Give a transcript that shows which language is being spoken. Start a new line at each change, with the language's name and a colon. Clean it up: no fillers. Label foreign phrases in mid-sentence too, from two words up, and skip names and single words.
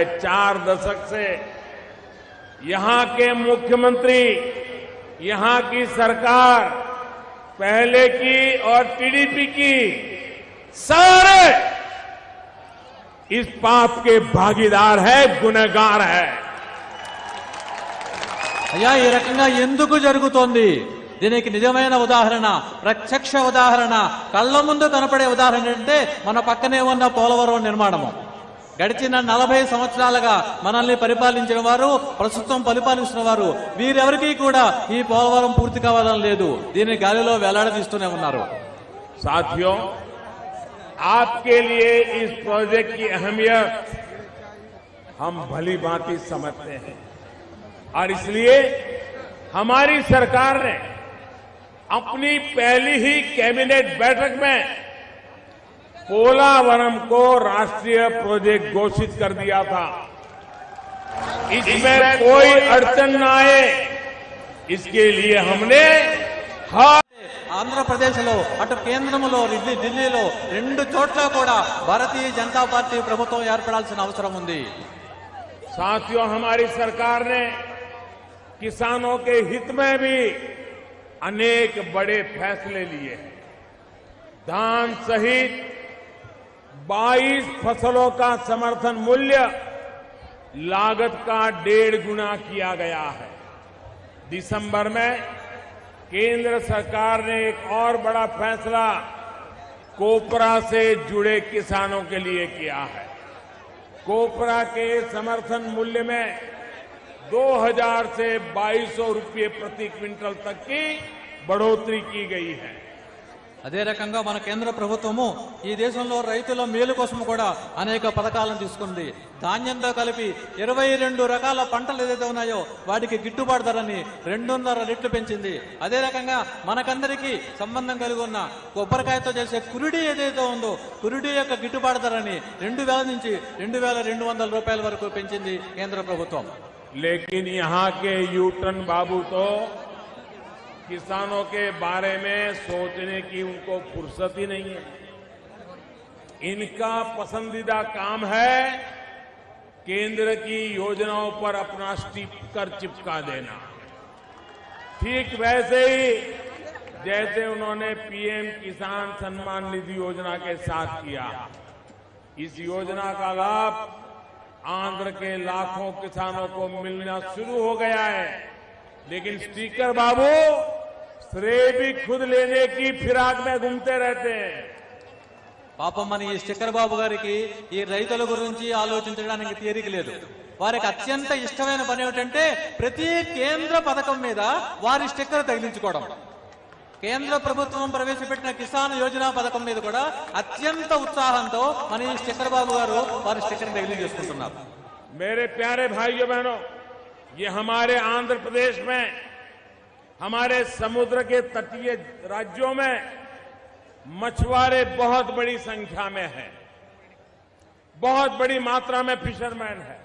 Hindi: 4 दशक से यहां के मुख्यमंत्री, यहां की सरकार, पहले की और टीडीपी की, सारे इस पाप के भागीदार है, गुनहगार है।
Telugu: అయ్యా, ఈ రకంగా ఎందుకు జరుగుతోంది? దీనికి నిజమైన ఉదాహరణ, ప్రత్యక్ష ఉదాహరణ, కళ్ళ ముందు కనపడే ఉదాహరణ అంటే మన పక్కనే ఉన్న పోలవరం నిర్మాణము. గడిచిన 40 సంవత్సరాలుగా మనల్ని పరిపాలించిన వారు, ప్రస్తుతం పరిపాలిస్తున్న వారు, వీరెవరికీ కూడా ఈ పోలవరం పూర్తి కావాలని లేదు. దీన్ని గాలిలో వేలాడదీస్తూనే ఉన్నారు.
Hindi: साथियों, आपके लिए इस प्रोजेक्ट की अहमियत हम भली भांति समझते हैं और इसलिए हमारी सरकार ने अपनी पहली ही कैबिनेट बैठक में पोलावरम को राष्ट्रीय प्रोजेक्ट घोषित कर दिया था। इसमें कोई अड़चन न आए, इसके लिए हमने हर
Telugu: ఆంధ్రప్రదేశ్లో, అటు కేంద్రంలో, ఢిల్లీలో 2 చోట్ల కూడా భారతీయ జనతా పార్టీ ప్రభుత్వం ఏర్పడాల్సిన అవసరం ఉంది.
Hindi: साथियों, हमारी सरकार ने किसानों के हित में भी अनेक बड़े फैसले लिए हैं। धान सहित 22 फसलों का समर्थन मूल्य लागत का 1.5 गुना किया गया है। दिसंबर में केंद्र सरकार ने एक और बड़ा फैसला कोपरा से जुड़े किसानों के लिए किया है। कोपरा के समर्थन मूल्य में 2000 से 2200 रुपये प्रति क्विंटल तक की बढ़ोतरी की गई है।
Telugu: అదే రకంగా మన కేంద్ర ప్రభుత్వము ఈ దేశంలో రైతుల మేలు కోసం కూడా అనేక పథకాలను తీసుకుంది. ధాన్యంతో కలిపి 22 రకాల పంటలు ఏదైతే ఉన్నాయో వాటికి గిట్టుబాటు ధరని 2.5 రెట్లు పెంచింది. అదే రకంగా మనకందరికీ సంబంధం కలిగి ఉన్న కొబ్బరికాయతో చేసే కురుడి ఏదైతే ఉందో కురుడి యొక్క గిట్టుబాటు ధరని 2000 నుంచి 2200 రూపాయల వరకు పెంచింది కేంద్ర ప్రభుత్వం.
Hindi: लेकिन यहां के यूटन बाबू तो किसानों के बारे में सोचने की उनको फुर्सत ही नहीं है। इनका पसंदीदा काम है केंद्र की योजनाओं पर अपना स्टिकर चिपका देना। ठीक वैसे ही जैसे उन्होंने पीएम किसान सम्मान निधि योजना के साथ किया। इस योजना का लाभ आंध्र के लाखों किसानों को मिलना शुरू हो गया है, लेकिन स्पीकर बाबू श्रेय भी खुद लेने की फिराक में घूमते रहते हैं।
Telugu: పాపం మన ఈ స్టిక్కర్ బాబు గారికి ఈ రైతుల గురించి ఆలోచించడానికి తీరిక లేదు. వారికి అత్యంత ఇష్టమైన పని ఏమిటంటే ప్రతి కేంద్ర పథకం మీద వారి స్టిక్కర్ తగిలించుకోవడం. కేంద్ర ప్రభుత్వం ప్రవేశపెట్టిన కిసాన్ యోజన పథకం మీద కూడా అత్యంత ఉత్సాహంతో మన ఈ స్టిక్కర్ బాబు గారు వారి స్టిక్కర్ తగిలించేసుకుంటున్నారు.
Hindi: मेरे प्यारे भाइयों बहनों, ये हमारे आंध्र प्रदेश में, हमारे समुद्र के तटीय राज्यों में मछुआरे बहुत बड़ी संख्या में हैं, बहुत बड़ी मात्रा में फिशरमैन है।